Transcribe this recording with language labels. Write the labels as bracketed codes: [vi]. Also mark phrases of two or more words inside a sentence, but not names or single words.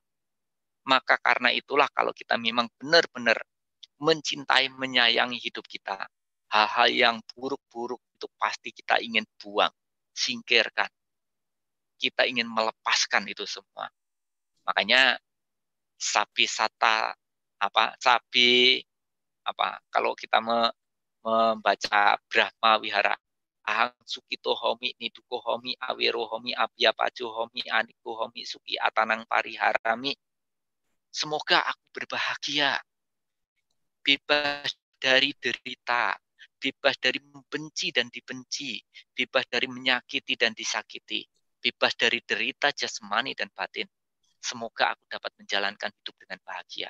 [id] Maka karena itulah kalau kita memang benar-benar mencintai, menyayangi hidup kita, hal-hal yang buruk-buruk itu pasti kita ingin buang, singkirkan. Kita ingin melepaskan itu semua. Makanya [pi] sabi sata [id] kalau kita membaca Brahma Wihara, [pi] ahang sukito homi niduko homi awero homi abya pajo homi aniku homi suki atanang pariharami. [id] Semoga aku berbahagia, bebas dari derita, bebas dari membenci dan dibenci, bebas dari menyakiti dan disakiti, bebas dari derita jasmani dan batin. Semoga aku dapat menjalankan hidup dengan bahagia.